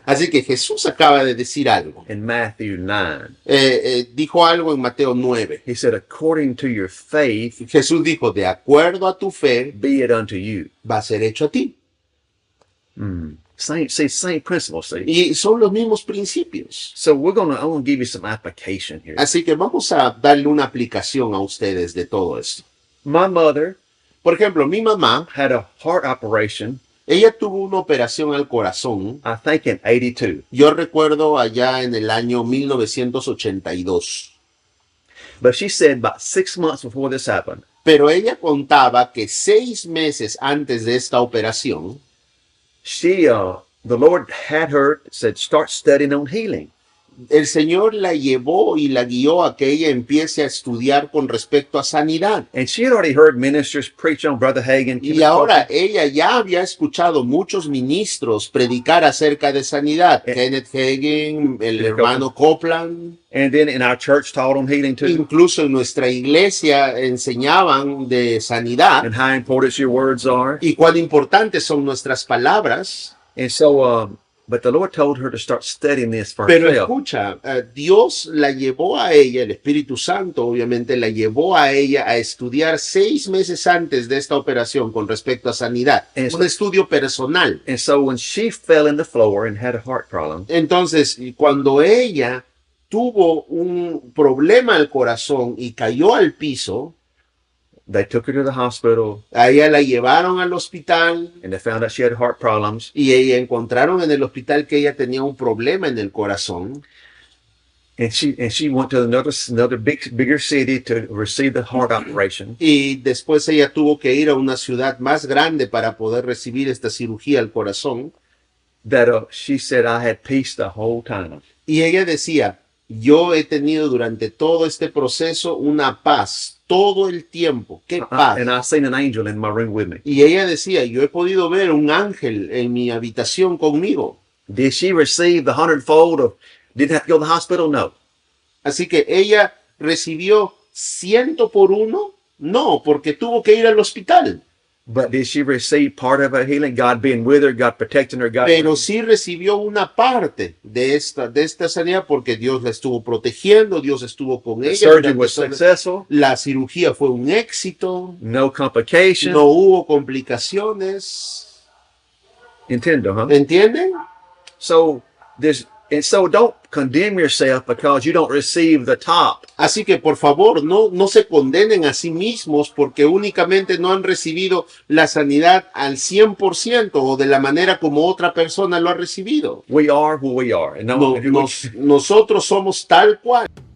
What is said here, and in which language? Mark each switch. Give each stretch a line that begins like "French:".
Spanish: Así que Jesús acaba de decir algo.
English: in Matthew 9.
Spanish: Dijo algo en Mateo 9.
English: He said, according to your faith,
Spanish: Jesús dijo, de acuerdo a tu fe,
English: be it unto you.
Spanish: va a ser hecho a ti.
English: Same principle, see.
Spanish: Y son los mismos principios.
English: So I'm gonna give you some application here.
Spanish: Así que vamos a darle una aplicación a ustedes de todo esto.
English: My mother
Spanish: Por ejemplo, mi mamá,
English: had a heart operation,
Spanish: ella tuvo una operación al corazón.
English: I think in 82.
Spanish: Yo recuerdo allá en el año 1982.
English: But she said about 6 months before this happened,
Spanish: Pero ella contaba que 6 meses antes de esta operación,
English: the Lord had her, said, start studying on healing.
Spanish: el Señor la llevó y la guió a que ella empiece a estudiar con respecto a sanidad.
English: And she had already heard ministers preach on Brother Hagin.
Spanish: Y ahora ella ya había escuchado muchos ministros predicar acerca de sanidad. Kenneth Hagin, el hermano Copeland.
English: And then in our church taught on healing too.
Spanish: Incluso en nuestra iglesia enseñaban de sanidad
English: And how important your words are.
Spanish: y cuán importantes son nuestras palabras.
English: And so, but the Lord told her to start studying this for
Spanish: Pero
English: herself.
Spanish: escucha, Dios la llevó a ella, el Espíritu Santo obviamente la llevó a ella a estudiar 6 meses antes de esta operación con respecto a sanidad. Eso. Un estudio personal.
English: And so when she fell in the floor and had a heart problem,
Spanish: Entonces, cuando ella tuvo un problema al corazón y cayó al piso,
English: they took her to the hospital
Spanish: a ella la llevaron al hospital
English: and they found out she had heart problems.
Spanish: y ella encontraron en el hospital que ella tenía un problema en el corazón.
English: And she went to another bigger city to receive the heart operation.
Spanish: Y después ella tuvo que ir a una ciudad más grande para poder recibir esta cirugía al corazón.
English: That she said, I had peace the whole time.
Spanish: Y ella decía, yo he tenido durante todo este proceso una paz, todo el tiempo. ¡Qué paz!
English: And I seen an angel in my room with me.
Spanish: Y ella decía, yo he podido ver un ángel en mi habitación conmigo.
English: Did she receive the 100-fold of didn't have to go to the hospital?
Spanish: No. Así que ella recibió 100 por 1, no, porque tuvo que ir al hospital.
English: But did she receive part of her healing? God being with her, God protecting her, God.
Spanish: Pero sí recibió una parte de esta sanidad porque Dios la estuvo protegiendo, Dios estuvo con
English: The
Spanish: ella.
English: surgeon was
Spanish: durante
English: successful.
Spanish: La cirugía fue un éxito,
English: No complication.
Spanish: no hubo complicaciones. Entiendo, huh? ¿Entienden?
English: So don't condemn yourself because you don't receive the top.
Spanish: Así que por favor no se condenen a sí mismos porque únicamente no han recibido la sanidad al 100% o de la manera como otra persona lo ha recibido.
English: We are who we are. And
Spanish: Nosotros somos tal cual.